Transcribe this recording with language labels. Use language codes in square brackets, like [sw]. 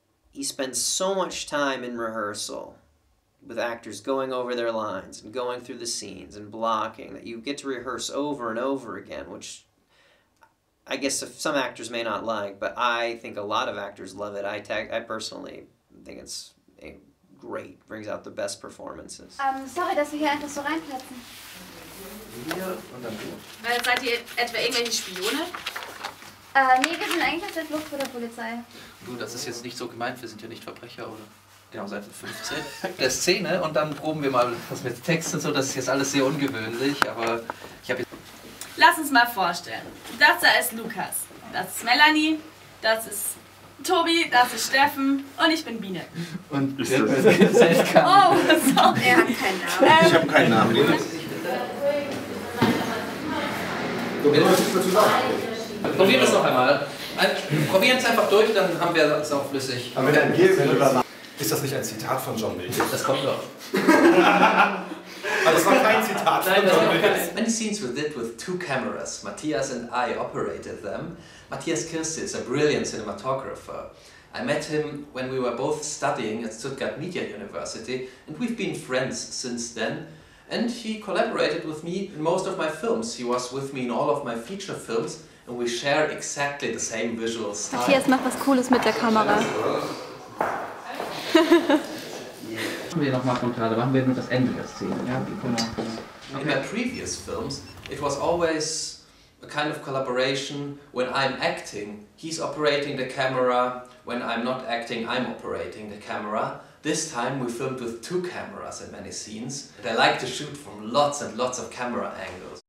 [en] He spends so much time in rehearsal with actors going over their lines and going through the scenes and blocking that you get to rehearse over and over again, which I guess some actors may not like, but I think a lot of actors love it. I personally think it's great. Brings out the best performances. [de] Sorry, dass wir hier einfach so reinplatzen. Seid ihr etwa irgendwelche Spione? Nee, wir sind eigentlich auf der Flucht vor der Polizei. Du, das ist jetzt nicht so gemeint, wir sind ja nicht Verbrecher, oder? Genau, Seite 15 der Szene und dann proben wir mal was mit Text und so, das ist jetzt alles sehr ungewöhnlich, aber ich habe jetzt... Lass uns mal vorstellen, das da ist Lukas, das ist Melanie, das ist Tobi, das ist Steffen und ich bin Biene. Und Oh, sorry. Er hat keinen Namen. Ich habe keinen Namen. Probieren wir es noch einmal. Probieren es einfach durch, dann haben wir es auch flüssig. Aber wenn ein Bier ist das nicht ein Zitat von John Mills? Das kommt doch. Aber das war kein Zitat von John Mills. [en] Many scenes we did with 2 cameras. Matthias and I operated them. Matthias Kirsti is a brilliant cinematographer. I met him when we were both studying at Stuttgart Media University, and we've been friends since then. And he collaborated with me in most of my films. He was with me in all of my feature films, and we share exactly the same visual style. [de] Matthias macht was Cooles mit der Kamera. Machen wir nochmal von gerade, machen wir nur das Ende der Szene. Ja, [en] In my previous films, it was always a kind of collaboration. When I'm acting, he's operating the camera. When I'm not acting, I'm operating the camera. This time we filmed with 2 cameras in many scenes. And I like to shoot from lots and lots of camera angles.